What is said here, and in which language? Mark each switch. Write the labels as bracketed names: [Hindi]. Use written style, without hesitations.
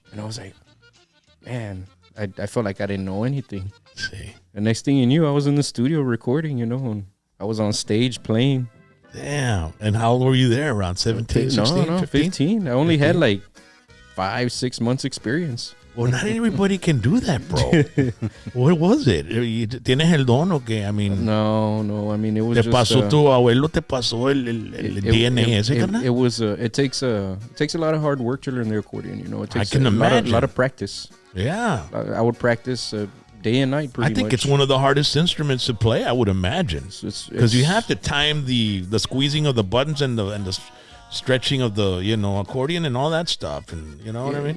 [English] And I was like, man, I felt like I didn't know anything. See. The next thing you knew, I was in the studio recording, and I was on stage playing. Damn. And how old were you there? Around 17, 16, No, 15. I only had like 5-6 months experience. Well, not everybody can do that, bro. What was it? [Spanish] ¿Tienes el don o qué? [English] I mean, no. I mean, it was [Spanish] te [English] just. [Spanish] pasó tu abuelo, te pasó el DNA ese, carnal? [English] It was. It takes a lot of hard work to learn the accordion. It takes I can imagine. A lot of practice. Yeah. I would practice day and night. Pretty much. I think it's one of the hardest instruments to play. I would imagine, because you have to time the squeezing of the buttons and the stretching of the accordion and all that stuff, and you know what I mean.